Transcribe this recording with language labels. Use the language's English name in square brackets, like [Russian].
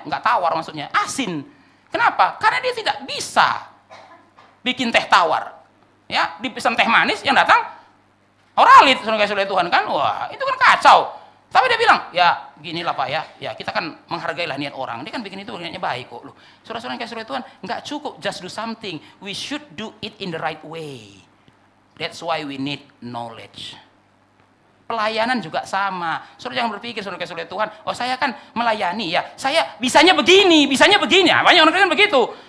[Indonesian] Nggak tawar maksudnya, asin. Kenapa? Karena dia tidak bisa bikin teh tawar. Ya, dipesan teh manis yang datang oralit, saudara kasih oleh Tuhan kan. Wah, itu kan kacau. Tapi dia bilang, ya ginilah Pak ya, ya kita kan menghargailah niat orang. Dia kan bikin itu niatnya baik kok. Loh, saudara-saudara yang kasih oleh Tuhan, nggak cukup [English] just do something. We should do it in the right way. That's why we need knowledge. [Indonesian] Pelayanan juga sama. Saudara jangan berpikir, saudara kasih oleh Tuhan, oh saya kan melayani ya, saya bisanya begini. Nah, banyak orang kan begitu.